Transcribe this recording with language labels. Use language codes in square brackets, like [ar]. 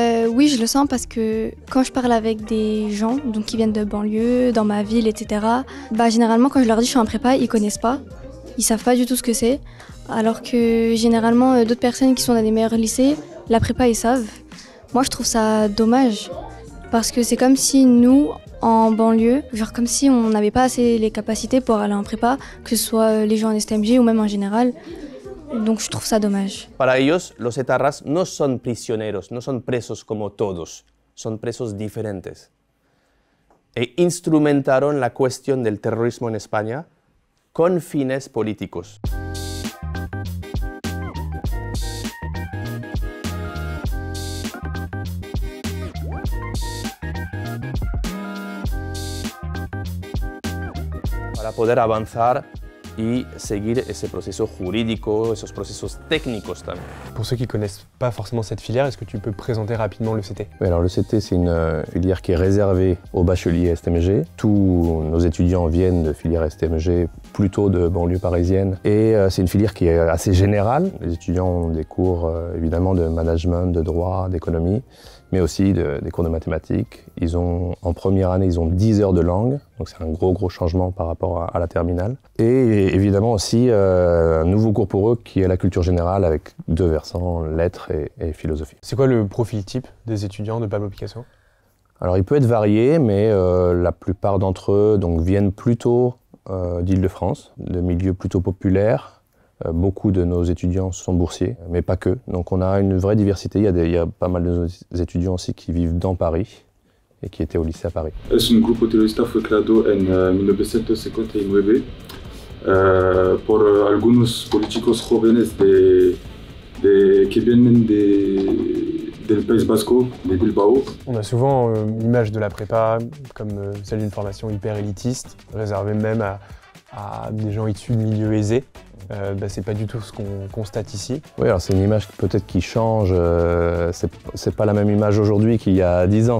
[fr] Oui, je le sens parce que quand je parle avec des gens donc qui viennent de banlieue, dans ma ville, etc., généralement quand je leur dis je suis en prépa, ils connaissent pas, ils savent pas du tout ce que c'est, alors que généralement d'autres personnes qui sont dans des meilleurs lycées, la prépa ils savent. Moi je trouve ça dommage parce que c'est comme si nous, en banlieue, genre comme si on n'avait pas assez les capacités pour aller en prépa, que ce soit les gens en STMG ou même en général. Donc je trouve ça dommage. [es] Para ellos, los etarras no son prisioneros, no son presos como todos, son presos diferentes. E instrumentaron la cuestión del terrorismo en España con fines políticos. Para poder avanzar y seguir ese proceso jurídico, esos procesos técnicos también. [fr] Pour ceux qui ne connaissent pas forcément cette filière, est-ce que tu peux présenter rapidement le CT? Oui, alors le CT, c'est une filière qui est réservée aux bacheliers STMG. Tous nos étudiants viennent de filière STMG, plutôt de banlieue parisienne. Et c'est une filière qui est assez générale. Les étudiants ont des cours évidemment de management, de droit, d'économie, mais aussi des cours de mathématiques. En première année, ils ont 10 heures de langue, donc c'est un gros changement par rapport à la terminale. Et évidemment aussi un nouveau cours pour eux qui est la culture générale avec 2 versants, lettres et philosophie. C'est quoi le profil type des étudiants de Pablo Picasso? Alors il peut être varié, mais la plupart d'entre eux viennent plutôt d'Île-de-France, de milieux plutôt populaires. Beaucoup de nos étudiants sont boursiers, mais pas que. Donc on a une vraie diversité. Il y a pas mal de nos étudiants aussi qui vivent dans Paris et qui étaient au lycée à Paris. [es] Es un grupo terrorista fue creado en 1959 por algunos políticos jóvenes que vienen del País Vasco, de Bilbao. [fr] On a souvent l'image de la prépa comme celle d'une formation hyper élitiste, réservée même à des gens issus de milieux aisés. C'est pas du tout ce qu'on constate ici. Oui, alors c'est une image peut-être qui change. C'est pas la même image aujourd'hui qu'il y a 10 ans.